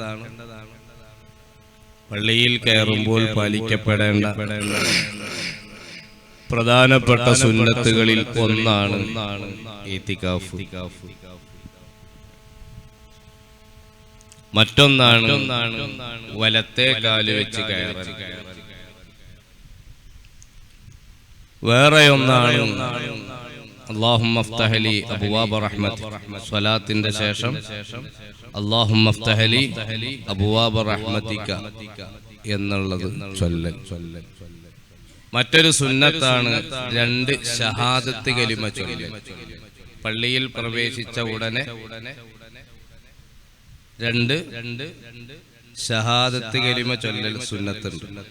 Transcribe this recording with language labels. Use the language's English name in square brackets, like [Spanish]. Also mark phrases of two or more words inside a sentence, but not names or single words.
[Malayalam] പള്ളിയിൽ കയറുമ്പോൾ പാലിക്കപ്പെടേണ്ട പ്രധാനപ്പെട്ട സുന്നത്തുകളിൽ ഒന്നാണ് ഈത്തിക്കാഫ്. മറ്റൊന്നാണ് വലത്തെ കാല് വെച്ച് കയറൽ. വേറെ ഒന്നാണ് [Arabic] اللهم افتح لي ابواب رحمتك [Malayalam] സ്വലാത്തിന്റെ ശേഷം [Arabic] اللهم افتح لي ابواب رحمتك [Malayalam] എന്നുള്ളത് ചൊല്ലൽ. മറ്റൊരു സുന്നത്താണ് രണ്ട് ഷഹാദത്ത് കലിമ ചൊല്ലൽ. പള്ളിയിൽ പ്രവേശിച്ച ഉടനെ രണ്ട് ഷഹാദത്ത് കലിമ ചൊല്ലൽ സുന്നത്തുണ്ട്.